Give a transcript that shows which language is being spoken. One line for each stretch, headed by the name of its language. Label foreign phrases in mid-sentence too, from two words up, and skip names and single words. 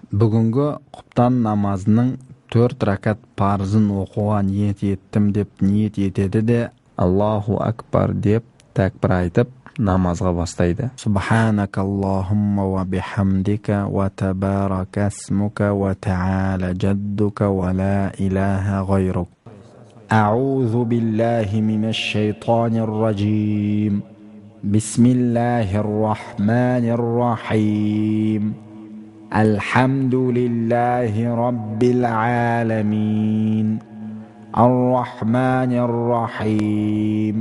Kazakh: Бүгінгі құптан намазының 4 ракат парызын оқуға ниет еттім деп ниет етеді де
Arabic: الله أكبر
Kazakh: деп тәкбір айтып намазға бастайды.
Arabic: سبحانك اللهم وبحمدك وتبارك اسمك وتعالى جدك ولا إله غيرك. أعوذ بالله من الشيطان الرجيم. بسم الله الرحمن الرحيم. الحمد لله رب العالمين الرحمن الرحيم